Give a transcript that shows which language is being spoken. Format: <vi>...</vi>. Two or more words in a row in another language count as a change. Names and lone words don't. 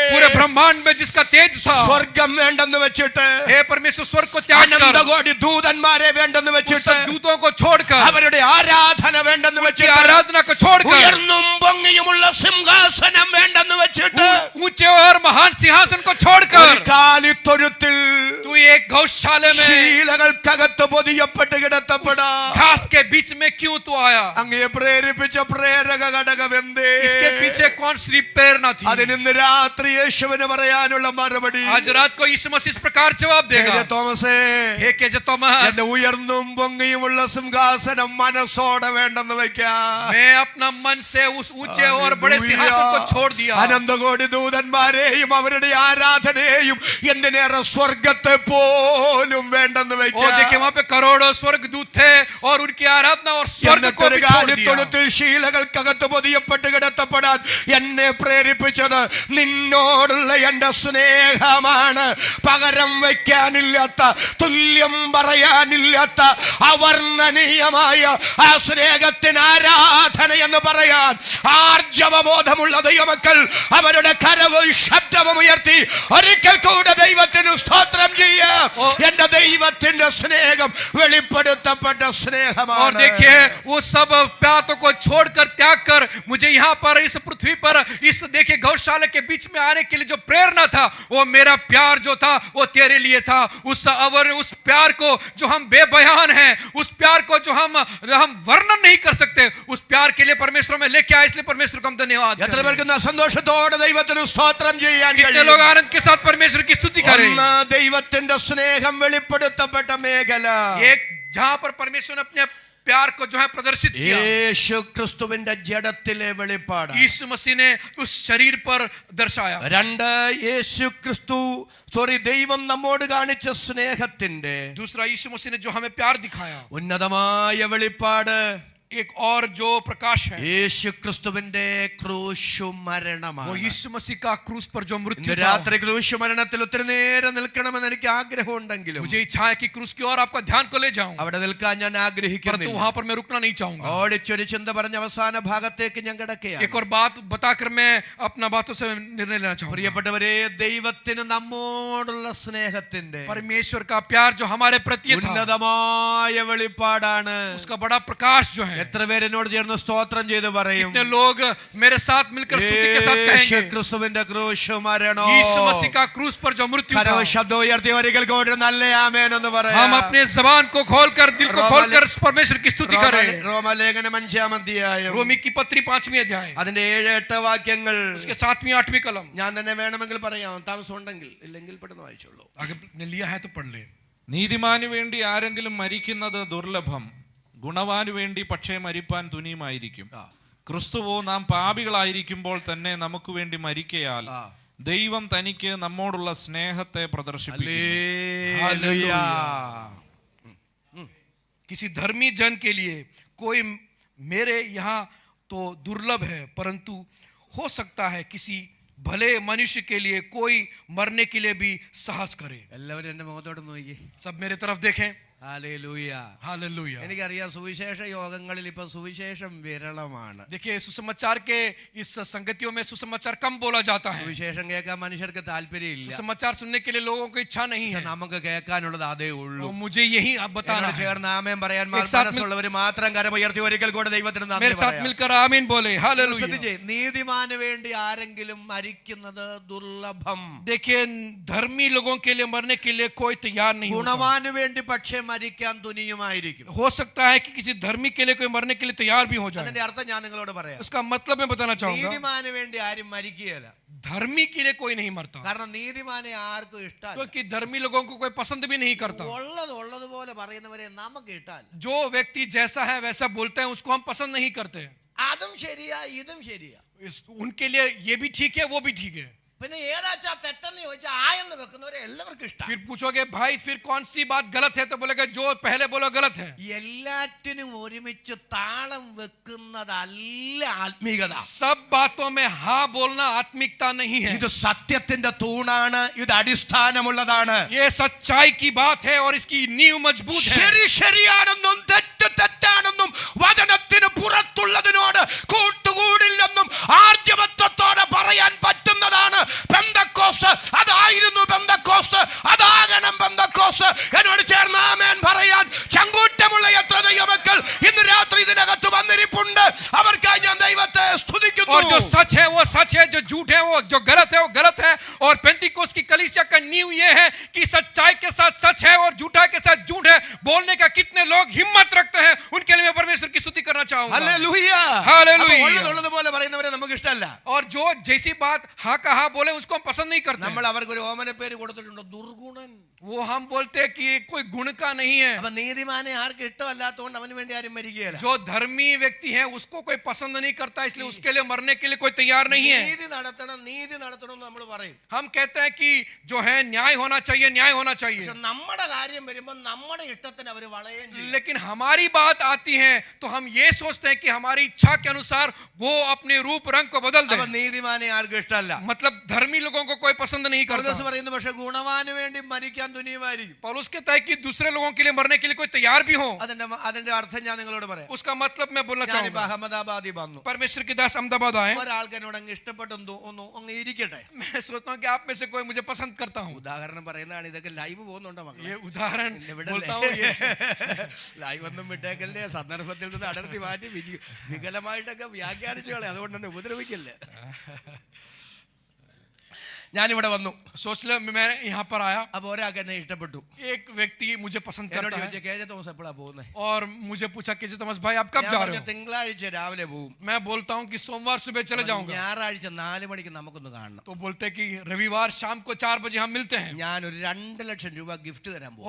<hi>पूरे ब्रह्मांड में जिसका तेज था,</hi> <ml>സ്വർഗം വേണ്ടെന്ന് വെച്ചിട്ട്</ml> <hi>हे परमेश्वर, स्वर्ग को त्याग कर,</hi> <ml>അനന്തകോടി ദൂതന്മാരെ വേണ്ടെന്ന്</ml> <hi>उस</hi> <ml>വെച്ചിട്ട്</ml> <hi>सब दूतों को छोड़कर,</hi> <ml>അവരുടെ ആരാധന വേണ്ടെന്ന്</ml> <hi>की</hi> <ml>വെച്ചിട്ട്</ml> <hi>आराधना को छोड़कर,</hi> <ml>ഉയർന്നും പൊങ്ങിയുമുള്ള സിംഹാസനം വേണ്ടെന്ന് വെച്ചിട്ട്</ml> <hi>ऊंचे और महान सिंहासन को छोड़कर</hi> <ml>ഒരു കാലിത്തൊഴുത്തിൽ</ml> <hi>तू एक गौशाले में</hi> <ml>ശീലകൾക്കകത്ത് പൊതിയപ്പെട്ട് കിടത്തപ്പെടാ.</ml> <hi>घास के बीच में क्यों तू आया?</hi> <ml>അങ്ങയെ പ്രേരിപ്പിച്ച പ്രേരക ഘടകമെന്തേ?</ml> <hi>इसके पीछे कौन सी प्रेरणा थी?</hi> <ml>അതിന് ഇന്ന് രാത്രി യേശുവിന് പറയാനുള്ള മറുപടി,</ml> <hi>आज रात को यीशु मसीह इस प्रकार जवाब देगा,</hi> <ml>ഹേ തോമസേ,</ml> <hi>हे केजे थॉमस,</hi> <ml>എന്റെ ഉയർന്നും പൊങ്ങിയുമുള്ള സിംഹാസനം മനസ്സോടെ വേണ്ടെന്ന് വെക്കാം.</ml> <hi>मैं अपना मन से उस ऊंचे और बड़े सिंहासन को छोड़ दिया।</hi> <ml>അനന്തകോടി ദൂതന്മാരെയും അവരുടെ ആരാധനയെയും എന്തിനേറെ സ്വർഗത്തെ പോലും വേണ്ടെന്ന്</ml> <hi>और</hi> <ml>വെക്കാം.</ml> <hi>देखिए वहां पे करोड़ों स्वर्ग दूत थे और उनकी आराधना और स्वर्ग को भी छोड़ दिया।</hi> <ml>കാലിത്തൊഴുത്തിൽ ശീലകൾക്കകത്ത് പൊതിയപ്പെട്ട് കിടത്തപ്പെടാൻ എന്നെ പ്രേരിപ്പിച്ചത് നിന്നോടുള്ള എന്റെ സ്നേഹമാണ്. പകരം വയ്ക്കാനില്ലാത്ത, തുല്യം പറയാനില്ലാത്ത അവർണ്ണനീയമായ ആ സ്നേഹത്തിന് ആരാധന എന്ന് പറയാൻ ആർജവബോധമുള്ള ദൈവമക്കൾ അവരുടെ കരവും ശബ്ദവും ഉയർത്തി ഒരിക്കൽ കൂടെ ദൈവത്തിന് സ്തോത്രം ചെയ്യാം. എന്റെ ദൈവത്തിന്റെ സ്നേഹം വെളിപ്പെടുത്തപ്പെട്ട</ml> <hi>और</hi> <ml>സ്നേഹമാണ്.</ml> <hi>देखिए वो सब बातों को छोड़कर, त्याग कर मुझे यहाँ पर इस पृथ्वी पर इस देखिए गौशाला के बीच में आने के लिए जो प्रेरणा था, वो मेरा प्यार जो था वो तेरे लिए था। उस प्यार को जो हम बेबयान हैं, उस प्यार को जो हम वर्णन नहीं कर सकते, उस प्यार के लिए परमेश्वर में लेके आए, इसलिए परमेश्वर को हम धन्यवाद</hi> <ml>എത്ര</ml> <hi>करें।</hi> <ml>പേർക്ക് സന്തോഷത്തോടെ ദൈവത്തിന് സ്തോത്രം ചെയ്യാൻ</ml> <hi>कितने लोग आनंद के साथ परमेश्वर की स्तुति करें?</hi> <ml>ഒന്ന് ദൈവത്തിന്റെ സ്നേഹം വെളിപ്പെടുത്തപ്പെട്ട മേഖല,</ml> <hi>एक जहां पर परमेश्वर ने अपने प्यार को जो है प्रदर्शित किया।</hi> <ml>യേശു ക്രിസ്തുവിന്റെ ജഡത്തിലെ വെളിപ്പാട്.</ml> <hi>यीशु मसीह ने उस शरीर पर दर्शाया।</hi> <ml>രണ്ട്, യേശു ക്രിസ്തു ദൈവം നമ്മോട് കാണിച്ച സ്നേഹത്തിന്റെ</ml> <hi>दूसरा, यीशु मसीह ने जो हमें प्यार दिखाया।</hi> <ml>ഉന്നതമായ വെളിപ്പാട്</ml> <hi>एक और जो प्रकाश है</hi> <ml>യേശു ക്രിസ്തുവിന്റെ ക്രൂശു</ml> <hi>वो</hi> <ml>മരണമാണ്.</ml> <hi>यीशु मसीह का क्रूस पर जो मृत्यु</hi> <ml>ഇന്ന്</ml> <hi>था।</hi> <ml>രാത്രി ക്രൂശു മരണത്തിൽ ഒത്തിരി നേരം നിൽക്കണമെന്ന് എനിക്ക് ആഗ്രഹമുണ്ടെങ്കിലും</ml> <hi>मुझे इच्छा है कि क्रूस की ओर आपका ध्यान को ले जाऊं,</hi> <ml>അവിടെ നിൽക്കാൻ ഞാൻ</ml> <hi>परंतु</hi> <ml>ആഗ്രഹിക്കുന്നില്ല.</ml> <hi>वहां पर मैं रुकना नहीं चाहूंगा।</hi> <ml>ഓടിച്ചൊരു ചിന്ത പറഞ്ഞ അവസാന ഭാഗത്തേക്ക് ഞാൻ കിടക്കുകയാണ്.</ml> <hi>एक और बात बताकर मैं अपना बातों से निर्णय लेना चाहूंगा।</hi> <ml>പ്രിയപ്പെട്ടവരെ, ദൈവത്തിന് നമ്മോടുള്ള സ്നേഹത്തിന്റെ</ml> <hi>परमेश्वर का प्यार जो हमारे प्रति था,</hi> <ml>ഉന്നതമായ വെളിപ്പാടാണ്.</ml> <hi>उसका बड़ा प्रकाश जो है।</hi> <ml>എത്ര പേര് എന്നോട് ചേർന്ന് സ്തോത്രം ചെയ്ത് പറയും?</ml> <hi>कितने लोग मेरे साथ मिलकर स्तुति के साथ</hi> <ml>യേശു</ml> <hi>कहेंगे</hi> <ml>ക്രിസ്തുവിന്റെ ക്രൂശു മരണം.</ml> <hi>यीशु मसीह का क्रूस पर जो मृत्यु था।</hi> <ml>ശബ്ദം ഉയർത്തി ഒരിക്കൽ കൂടി നല്ല ആമേൻ എന്ന് പറയാം.</ml> <hi>हम अपने जबान को खोलकर, दिल को खोलकर परमेश्वर की स्तुति करें।</hi> <ml>റോമലേഖനം 5-ാം അധ്യായം</ml> <hi>रोमी की पत्री 5वीं अध्याय</hi> <ml>അതിന്റെ 7-8 വാക്യങ്ങൾ</ml> <hi>उसके 7वीं 8वीं कलम।</hi> <ml>ഞാൻ തന്നെ വേണമെങ്കിൽ പറയാം, താമസം ഉണ്ടെങ്കിൽ, ഇല്ലെങ്കിൽ പെട്ടെന്ന് വായിച്ചോളൂ.</ml> <hi>अगर ने लिया है तो पढ़ ले।</hi> <ml>നീതിമാനു വേണ്ടി ആരെങ്കിലും മരിക്കുന്നത് ദുർലഭം, ഗുണവാനു വേണ്ടി പക്ഷേ മരിപ്പാൻ തുനിയുമായിരിക്കും. ക്രിസ്തുവോ നാം പാപികളായിരിക്കുമ്പോൾ തന്നെ നമുക്ക് വേണ്ടി മരിക്കയാൽ ദൈവം തനിക്ക് നമ്മോടുള്ള സ്നേഹത്തെ പ്രദർശിപ്പിക്കുന്നു. ഹല്ലേലൂയ.</ml> <hi>किसी धर्मी जन के लिए कोई मेरे यहाँ तो दुर्लभ है, परंतु हो सकता है किसी भले मनुष्य के लिए कोई मरने के लिए भी साहस करे।</hi> <ml>എല്ലാവരും എന്റെ മുഖത്തോട്ട് നോക്കി.</ml> <hi>सब मेरे तरफ देखें।</hi> <ml>ഹല്ലേലൂയ.</ml> <hi>हालेलुया।</hi> <ml>എനിക്കറിയാം സുവിശേഷ യോഗങ്ങളിൽ ഇപ്പൊ സുവിശേഷം വിരളമാണ്.</ml> <hi>देखिए, सुसमाचार के इस संगतियों में सुसमाचार कम बोला जाता है।</hi> <ml>സുവിശേഷം കേൾക്കാൻ മനുഷ്യർക്ക് താല്പര്യമില്ല.</ml> <hi>सुसमाचार सुनने के लिए लोगों को इच्छा नहीं है।</hi> <ml>നമുക്ക് കേൾക്കാനുള്ളത് അതേ ഉള്ളൂ.</ml> <hi>तो मुझे यही अब बताना</hi> <ml>എന്നോട്</ml> <hi>है।</hi> <ml>ചേർന്ന് ആമേൻ പറയാൻ</ml> <hi>एक साथ</hi> <ml>മനസ്സുള്ളവർ മാത്രം കരമുയർത്തി ഒരിക്കൽ കൂടെ ദൈവത്തിന് നന്ദി</ml> <hi>मेरे साथ</hi> <ml>പറയാം.</ml> <hi>मिलकर आमीन बोले। हालेलुया।</hi> <ml>ശ്രദ്ധിച്ചേ, നീതിമാന് വേണ്ടി ആരെങ്കിലും മരിക്കുന്നത് ദുർലഭം.</ml> <hi>देखिए, धर्मी लोगों के लिए मरने के लिए कोई तैयार नहीं होता।</hi> <ml>ഗുണവാന് വേണ്ടി പക്ഷേ മരിക്കാൻ തുനിയുമായിരിക്കും.</ml> <hi>हो सकता है कि किसी धर्मी के लिए कोई मरने के लिए तैयार भी हो जाए।</hi> <ml>അതിന്റെ അർത്ഥം ഞാൻ നിങ്ങളോട് പറയാം.</ml> <hi>उसका मतलब मैं बताना चाहूंगा,</hi> <ml>നീതിമാന് വേണ്ടി ആരും മരിക്കുകയില്ല.</ml> <hi>धर्मी के लिए कोई नहीं मरता,</hi> <ml>കാരണം നീതിമാനെ ആർക്കും ഇഷ്ടമല്ല.</ml> <hi>क्योंकि धर्मी लोगों को कोई पसंद भी नहीं करता।</hi> <ml>ഉള്ളതുപോലെ പറയുന്നവരെ നമുക്ക് ഇഷ്ടമല്ല.</ml> <hi>जो व्यक्ति जैसा है वैसा बोलते हैं, उसको हम पसंद नहीं करते।</hi> <ml>അതും ശരിയാ, ഇതും ശരിയാ.</ml> <hi>उनके लिए ये भी ठीक है, वो भी ठीक है।</hi> <ml>പിന്നെ ഏതാച്ചാ തെറ്റെന്ന് ചോദിച്ചാൽ ആ എന്ന് വെക്കുന്നവരെ എല്ലാവർക്കും ഇഷ്ടം.</ml> <hi>फिर पूछोगे भाई फिर कौन सी बात गलत है, तो बोलेगा जो पहले बोलो गलत है।</hi> <ml>എല്ലാറ്റിനും ഒരുമിച്ച് താളം വെക്കുന്നതല്ല ആത്മീകത.</ml> <hi>सब बातों में हाँ बोलना आत्मिकता नहीं है।</hi> <ml>ഇത് സത്യത്തിന്റെ തൂണാണ്, ഇത് അടിസ്ഥാനമുള്ളതാണ്.</ml> <hi>ये सच्चाई की बात है और इसकी नींव मजबूत है।</hi> <ml>ശരി ശരിയാണെന്നും തെറ്റ് തെറ്റാണെന്നും വചനത്തിന് പുറത്തുള്ളതിനോട് കൂട്ടുകൂടില്ലെന്നും ആർജവത്വത്തോടെ പറയാൻ പറ്റുന്നതാണ് പെന്തക്കോസ്ത്. അതായിരുന്നു പെന്തക്കോസ്ത്, അതാകണം പെന്തക്കോസ്ത്. എന്നോട് ചേർന്ന് ആമേൻ പറയാൻ ചങ്കൂറ്റമുള്ള എത്ര ദൈവമക്കൾ ഇന്ന് രാത്രി ഇതിനകത്ത് വന്നിരിപ്പുണ്ട്. അവർക്കായി ഞാൻ ദൈവത്തെ സ്തുതിക്കുന്നു.</ml> <hi>और जो सच है वो सच है, जो झूठ है वो जो गलत है वो गलत है। और पेंटिकोस की कलीसिया का नींव ये है कि सच्चाई के साथ सच है और झूठाई के साथ झूठ है। बोलने का कितने लोग हिम्मत रखते हैं, उनके लिए मैं परमेश्वर की स्तुति करना चाहूंगा।</hi> <ml>ഹല്ലേലൂയ. ഹല്ലേലൂയ. അപ്പോൾ ഉള്ളതുപോലെ പറയുന്നവരെ നമുക്ക് ഇഷ്ടമല്ല.</ml> <hi>और जो जैसी बात हाँ का हाँ बोले उसको हम पसंद नहीं करते।</hi> <ml>നമ്മൾ അവർക്ക് ഒരു ഓമന പേര് കൊടുത്തിട്ടുണ്ട്, ദുർഗുണൻ.</ml> <hi>वो हम बोलते हैं कि ये कोई गुण का नहीं है।</hi> <ml>അപ്പൊ നീതിമാനെ ആർക്കും ഇഷ്ടമല്ലാത്തതുകൊണ്ട് അവന് വേണ്ടി ആരും മരിക്കുകയില്ല.</ml> <hi>जो धर्मी व्यक्ति है उसको कोई पसंद नहीं करता, इसलिए उसके लिए मरने के लिए कोई तैयार नहीं है।</hi> <ml>നീതി നടത്തണം എന്ന് നമ്മൾ പറയും.</ml> <hi>हम कहते हैं कि जो है न्याय होना चाहिए, न्याय होना चाहिए।</hi> <ml>പക്ഷെ നമ്മുടെ കാര്യം വരുമ്പോൾ നമ്മുടെ ഇഷ്ടത്തിന് അവർ വളയുകയും ചെയ്യും.</ml> <hi>लेकिन हमारी बात आती है तो हम ये सोचते हैं कि हमारी इच्छा के अनुसार वो अपने रूप रंग को बदल</hi> <ml>അപ്പൊ</ml> <hi>दे।</hi> <ml>നീതിമാനെ ആർക്കും ഇഷ്ടമല്ല.</ml> <hi>मतलब धर्मी लोगों को कोई पसंद नहीं</hi> <ml>പൗലോസ്</ml> <hi>करता।</hi> <ml>പറയുന്നു, പക്ഷെ ഗുണവാന് വേണ്ടി മരിക്കാൻ തുനിയുമായിരിക്കും.</ml> <hi>पौलुस कहता है कि दूसरे लोगों के लिए मरने के लिए कोई तैयार भी हो।</hi> <ml>അതിന്റെ അർത്ഥം ഞാൻ നിങ്ങളോട് പറയാം.</ml> <hi>उसका मतलब मैं बोलना</hi> <ml>ഞാനിപ്പോ</ml> <hi>चाहूंगा।</hi> <ml>അഹമ്മദാബാദിൽ വന്നു.</ml> <hi>परमेश्वर के दास अहमदाबाद आए,</hi> <ml>ഒരാൾക്ക് എന്നോട് അങ്ങ് ഇഷ്ടപ്പെട്ടെന്ന് അങ്ങ് ഇരിക്കട്ടെ.</ml> <hi>मैं सोचता हूँ कि आप में से कोई मुझे पसंद करता हूँ।</hi> <ml>ഉദാഹരണം പറയുന്നതാണ്, ഇതൊക്കെ ലൈവ് പോകുന്നുണ്ടോ മക്കളെ?</ml> <hi>ये उदाहरण</hi> <ml>ഇവിടെ</ml> <hi>बोलता हूँ ये</hi> <ml>ലൈവ് ഒന്നും വിട്ടേക്കല്ലേ, സന്ദർഭത്തിൽ നിന്ന് അടർത്തി മാറ്റി വികലമായിട്ടൊക്കെ വ്യാഖ്യാനിച്ചു കളെ, അതുകൊണ്ട് തന്നെ ഉപദ്രവിക്കല്ലേ. ഞാനിവിടെ വന്നു.</ml> <hi>सोच ले मैं यहाँ पर आया,</hi> <ml>അപ്പൊ ഒരാൾക്ക് എന്നെ ഇഷ്ടപ്പെട്ടു.</ml> <hi>एक व्यक्ति मुझे पसंद</hi> <ml>എന്നോട്</ml> <hi>करता</hi> <ml>ചോദിച്ചു,</ml> <hi>है</hi> <ml>KJ തോമസ് എപ്പോഴാ പോകുന്നത്?</ml> <hi>और मुझे पूछा कि थॉमस भाई आप कब</hi> <ml>ഞാൻ</ml> <hi>जा</hi> <ml>പറഞ്ഞു,</ml> <hi>रहे हो?</hi> <ml>തിങ്കളാഴ്ച രാവിലെ പോകും.</ml> <hi>मैं बोलता हूँ कि सोमवार सुबह चले जाऊंगा.</hi> <ml>ഞായറാഴ്ച 4 മണിക്ക് നമുക്കൊന്ന് കാണണം.</ml> <hi>तो बोलते हैं कि रविवार शाम को 4 बजे हम मिलते हैं</hi> <ml>ഞാൻ ഒരു 2 ലക്ഷം രൂപ ഗിഫ്റ്റ് തരാൻ പോകും.</ml>